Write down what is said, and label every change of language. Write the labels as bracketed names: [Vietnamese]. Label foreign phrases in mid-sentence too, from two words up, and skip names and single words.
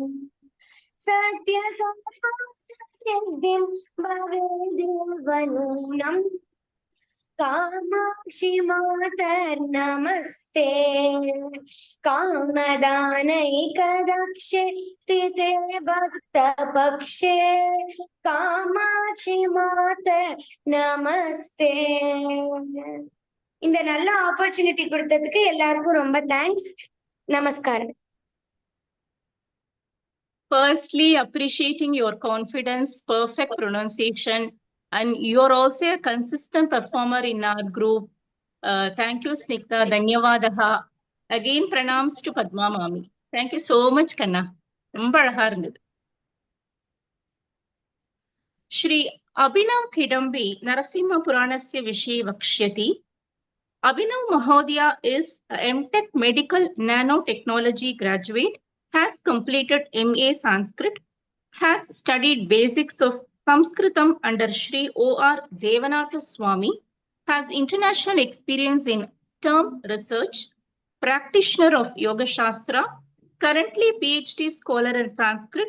[Sanskrit] सत्यसम्पत्सिद्धिं भवेदेव नूनम् कामाक्षि मातर्नमस्ते कामदानैकदक्षे स्थिते भक्तपक्षे कामाक्षि मातर्नमस्ते [Tamil] இந்த நல்ல ஆப்பர்ச்சுனிட்டி கொடுத்ததுக்கு எல்லாருக்கும் ரொம்ப தேங்க்ஸ். நமஸ்காரம். [English] Firstly, appreciating your confidence, perfect pronunciation, and you're also a consistent performer in our group. Thank you, Snigda. Dhanyavadaha. Again, pranams to Padma Mami. Thank you so much, [Tamil] Kanna. ரொம்ப அழகா இருந்தது. [Sanskrit] श्री अभिनव किदाम्बि नरसिंह पुराणस्य विषये वक्ष्यति. [English] Abhinav Mahodaya is a MTech Medical Nanotechnology graduate, has completed MA Sanskrit, has studied basics of Samskritam under Shri O.R. Devanatha Swami, has international experience in STEM research, practitioner of Yoga Shastra, currently PhD scholar in Sanskrit.